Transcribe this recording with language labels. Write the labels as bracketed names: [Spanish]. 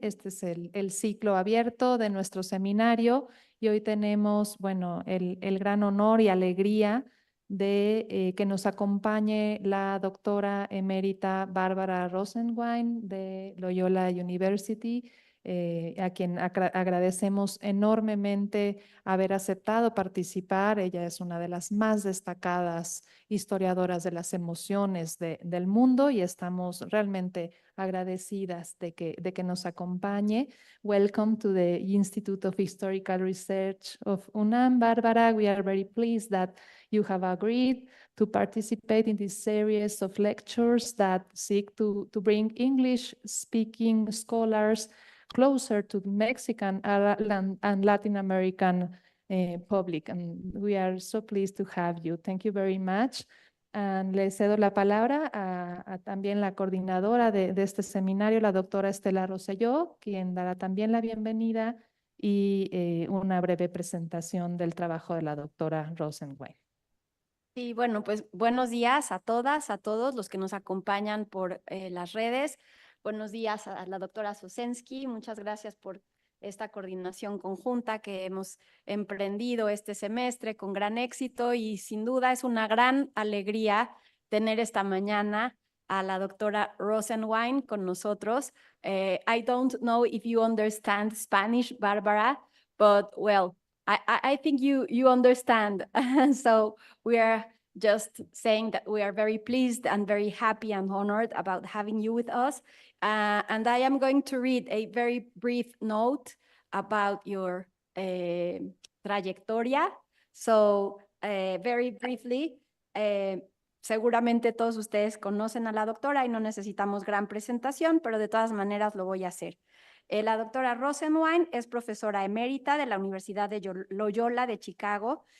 [Spanish] Este es el ciclo abierto de nuestro seminario y hoy tenemos, bueno, el gran honor y alegría de que nos acompañe la doctora emérita Bárbara Rosenwein de Loyola University, a quien agradecemos enormemente haber aceptado participar. Ella es una de las más destacadas historiadoras de las emociones del mundo y estamos realmente agradecidas de que nos acompañe. [English] Welcome to the Institute of Historical Research of UNAM, Bárbara. We are very pleased that you have agreed to participate in this series of lectures that seek to bring English-speaking scholars closer to the Mexican and Latin American public. And we are so pleased to have you. Thank you very much. [Spanish] And le cedo la palabra a también la coordinadora de este seminario, la doctora Estela Roselló, quien dará también la bienvenida y una breve presentación del trabajo de la doctora Rosenwein. Sí, bueno, pues buenos días a todas, a todos los que nos acompañan por las redes. Buenos días a la doctora Sosenski. Muchas gracias por esta coordinación conjunta que hemos emprendido este semestre con gran éxito y sin duda es una gran alegría tener esta mañana a la doctora Rosenwein con nosotros. [English] I don't know if you understand Spanish, Bárbara, but well, I think you understand. So we are just saying that we are very pleased and very happy and honored about having you with us. And I am going to read a very brief note about your trayectoria. So very briefly, [Spanish] seguramente todos ustedes conocen a la doctora y no necesitamos gran presentación, pero de todas maneras lo voy a hacer. La doctora Rosenwein es profesora emérita de la Universidad de Loyola de Chicago.